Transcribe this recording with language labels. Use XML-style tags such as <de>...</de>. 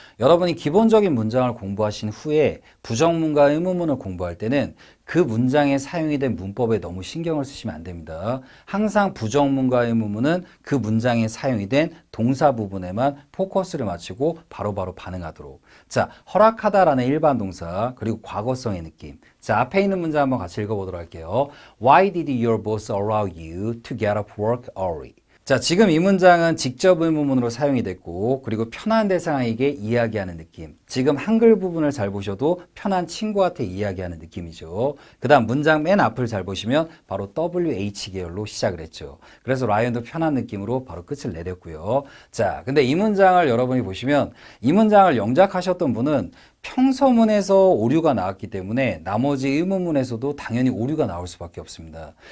<ko>여러분이 기본적인 문장을 공부하신 후에 부정문과 의문문을 공부할 때는 그 문장에 사용이 된 문법에 너무 신경을 쓰시면 안 됩니다. 항상 부정문과 의문문은 그 문장에 사용이 된 동사 부분에만 포커스를 맞추고 바로바로 반응하도록. 자, 허락하다라는 일반 동사, 그리고 과거성의 느낌. 자, 앞에 있는 문장 한번 같이 읽어보도록 할게요.</ko> <en>Why did your boss allow you to get off work early?</en> <ko>자, 지금 이 문장은 직접 의문문으로 사용이 됐고 그리고 편한 대상에게 이야기하는 느낌. 지금 한글 부분을 잘 보셔도 편한 친구한테 이야기하는 느낌이죠. 그 다음 문장 맨 앞을 잘 보시면 바로 WH 계열로 시작을 했죠. 그래서 라이언도 편한 느낌으로 바로 끝을 내렸고요. 자, 근데 이 문장을 여러분이 보시면 이 문장을 영작하셨던 분은 평서문에서 오류가 나왔기 때문에 나머지 의문문에서도 당연히 오류가 나올 수밖에 없습니다.</ko>